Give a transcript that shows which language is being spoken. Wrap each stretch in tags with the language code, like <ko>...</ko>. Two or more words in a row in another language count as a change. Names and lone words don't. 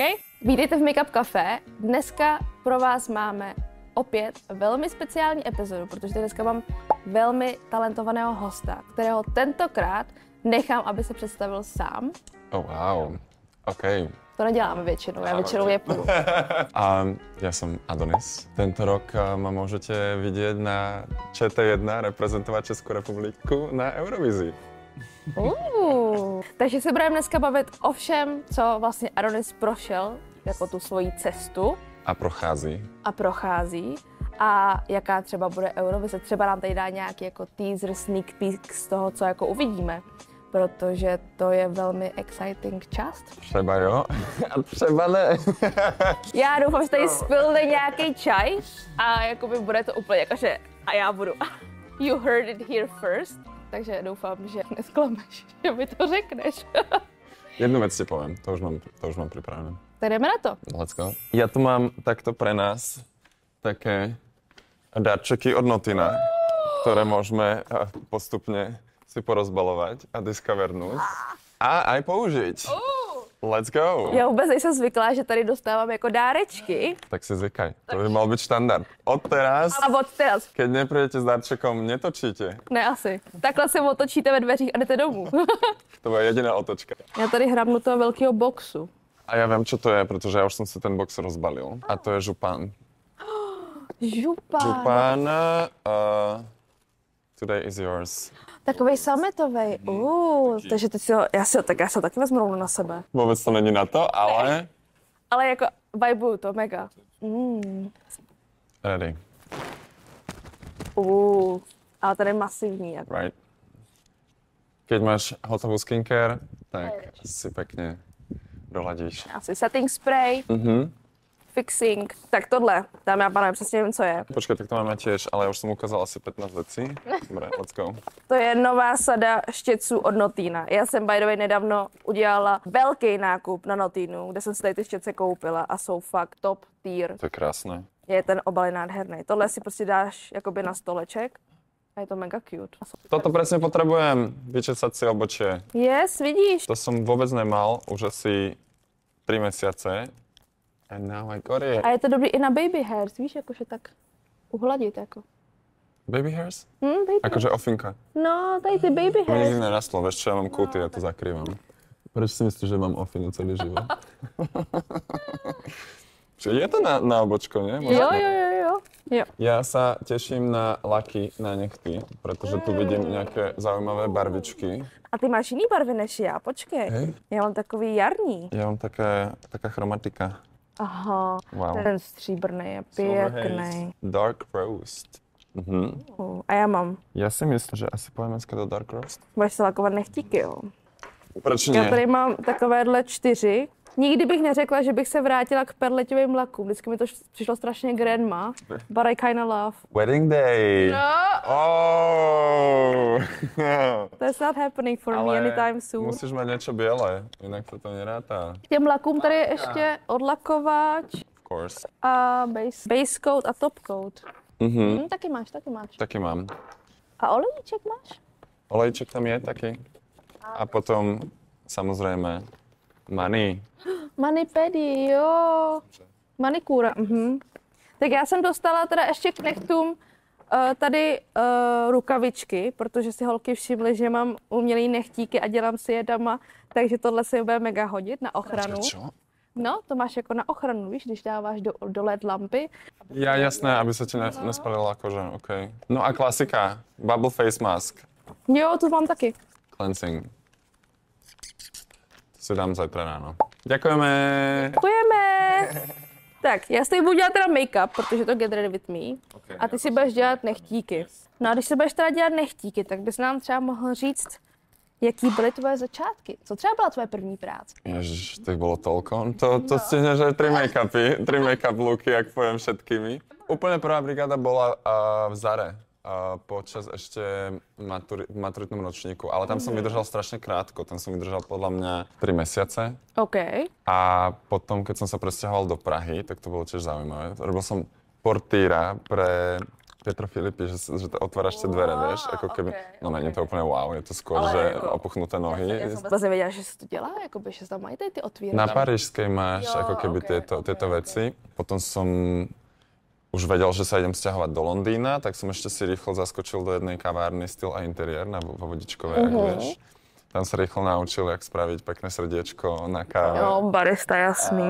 <cs>Vítejte v Make Up Café. Dneska pro vás máme opět velmi speciální epizodu, protože dneska mám velmi talentovaného hosta, kterého tentokrát nechám, aby se představil sám.</cs> <en>Oh, wow. OK.</en> <cs>To neděláme většinou, já většinou jepu.</cs> <sk>A ja som Adonis. Tento rok ma môžete vidieť na ČT1 reprezentovať Českou republiku na Eurovizi.</sk> <cs>Takže se budeme dneska bavit o všem, co vlastně Adonis prošel jako tu svoji cestu. A prochází. A jaká třeba bude Eurovize. Třeba nám tady dá nějaký jako teaser,</cs> <en>sneak peek</en> <cs>z toho, co jako uvidíme. Protože to je velmi exciting část. Třeba jo, a třeba ne. Já doufám, že tady spilne nějaký čaj a jakoby bude to úplně jakože a já budu</cs> <en>you heard it here first.</en> <cs>Takže doufám, že nesklameš, že mi to řekneš.</cs> <sk>Jednu vec ti poviem, to už mám pripravené.</sk> <cs>Tak jdeme na to.</cs> <en>Let's go.</en> <sk>Ja tu mám takto pre nás také darčeky od Notina, ktoré môžeme postupne si porozbalovať a discovernúť a aj použiť.</sk> <en>Let's go.</en> <cs>Já vůbec nejsem zvyklá, že tady dostávám jako dárečky.</cs> <sk>Tak si zvykaj, to by mal byť štandard. Od teraz, keď neprídete s darčekom, netočíte.</sk> <cs>Ne asi. Takhle se otočíte ve dveřích a jdete domů. To bude jediná otočka. Já tady hrabnu toho velkého boxu.</cs> <sk>A ja viem, čo to je, pretože ja už som si ten box rozbalil. A to je župán. Župán.</sk> <en>Today is yours.</en> <cs>Takovej sametovej. Takže teď já si ho taky vezmu rovnou na sebe.</cs> <sk>Vôbec to není na to, ale...</sk> <cs>Ale jako vibuju to mega.</cs> <en>Ready.</en> <cs>Ale tady je masivní. Jako.</cs> <en>Right.</en> <sk>Keď máš hotovú skincare, tak si pekne doladíš. Asi</sk> <en>setting spray,</en> <sk>fixing.</sk> <cs>Tak tohle, dámy a pánové, přesně vím, co je.</cs> <sk>Počkej, tak to máme tiež, ale ja už som ukázal asi 15 vecí. Dobre,</sk> <en>let's go.</en> <cs>To je nová sada štětců od Notina. Já jsem</cs> <en>by the way</en> <cs>nedávno udělala velký nákup na Notinu, kde jsem si tady ty štětce koupila a jsou fakt</cs> <en>top tier.</en> <sk>To je krásne.</sk> <cs>Je ten obal je nádherný. Tohle si prostě dáš jakoby na stoleček a je to mega cute.</cs> <sk>Toto presne potrebujem, vyčesať si obočie.</sk> <cs>Yes, vidíš.</cs> <sk>To som vôbec nemal, už asi 3 mesiace.</sk> <en>And now I got it.</en> <cs>A je to dobrý i na</cs> <en>baby hairs,</en> <cs>víš, jakože tak uhladit jako.</cs> <en>Baby hairs? Baby.</en> <sk>Akože ofinka.</sk> <cs>No, tady ty baby</cs> <sk>To mi</sk> <en>hairs.</en> <sk>nikdy nerastlo, vieš čo, ja mám kuty, ja to zakrývam. Prečo si myslíš, že mám ofinu celý život? Je to na obočko, nie?</sk> <cs>Jo.</cs> <sk>Ja sa teším na laky na nechty, pretože tu vidím nejaké zaujímavé barvičky.</sk> <cs>A ty máš jiný barvy než já, počkej.</cs> <sk>Hej.</sk> <cs>Já mám takový jarní.</cs> <sk>Ja mám taká chromatika.</sk> <cs>Aha,</cs> <en>Wow.</en> <cs>ten stříbrný je pěkný.</cs> <en>Dark roast.</en> <cs>A já mám. Ja si myslím, že asi pojďme dneska do</cs> <en>dark roast.</en> <cs>Budeš se lakovat nechtíky, jo. Proč Já</cs> <sk>nie?</sk> <cs>tady mám takovéhle 4. Nikdy bych neřekla, že bych se vrátila k perleťovým lakům. Vždycky mi to přišlo strašně grandma,</cs> <en>but I kinda love. Wedding day.</en> <cs>No,</cs> <en>Oh. that's not happening for me anytime soon.</en> <sk>Musíš mať niečo biele, inak sa to neráta.</sk> <cs>K těm lakům tady je ještě odlakovač</cs> <en>Of course.</en> <cs>a</cs> <en>base coat</en> <cs>a</cs> <en>top coat.</en> <cs>Taky máš.</cs> <sk>Taký mám. A olejček máš? Olejček tam je taký. A potom, samozrejme,</sk> <en>money.</en> <cs>Manipedi, jo. Manikúra, Tak já jsem dostala teda ještě k nechtům tady rukavičky, protože si holky všimly, že mám umělý nechtíky a dělám si je doma, takže tohle se bude mega hodit na ochranu.</cs> <sk>Čo?</sk> <cs>No, to máš jako na ochranu, víš, když dáváš do LED lampy.</cs> <sk>Ja, jasné, aby sa ti nespalila koža, okej.</sk> <cs>No a klasika,</cs> <en>bubble face mask,</en> <cs>Jo, to mám taky.</cs> <sk>cleansing. To si dám zajtra ráno. Ďakujeme.</sk> <cs>Děkujeme. Tak, já si tady budu dělat teda make-up, protože</cs> <en>to get ready with me.</en> <cs>A ty si budeš dělat nechtíky. No a když se budeš teda dělat nechtíky, tak bys nám třeba mohl říct, jaký byly tvoje začátky? Co třeba byla tvoje první práce? Ježiš,</cs> <sk>tých bolo toľko. To stihneš aj 3 make-upy, 3 make-up looky, ak poviem všetkými. Úplne prvá brigáda bola v Zare. Počas ešte maturitnom ročníku, ale tam som vydržal strašne krátko, tam som vydržal podľa mňa 3 mesiace.</sk> <en>OK.</en> <sk>A potom, keď som sa presťahoval do Prahy, tak to bolo tiež zaujímavé. Robil som portýra pre Pietro Filippi, že to otváraš tie dvere, vieš, ako keby, no není to úplně wow, je to skôr, že opuchnuté nohy.</sk> <cs>Já jsem vůbec nevěděla, že se to dělá, jakoby, že se tam mají tady ty otvírače.</cs> <sk>Na Parížskej máš ako keby tieto veci. Potom som už vedel, že sa idem sťahovať do Londýna, tak som ešte si rýchlo zaskočil do jednej kavárny Styl a interiér na Vodičkovej, ako vieš. Tam sa rýchlo naučil, jak spraviť pekné srdiečko na káve.</sk> <cs>Jo, barista, jasný.</cs>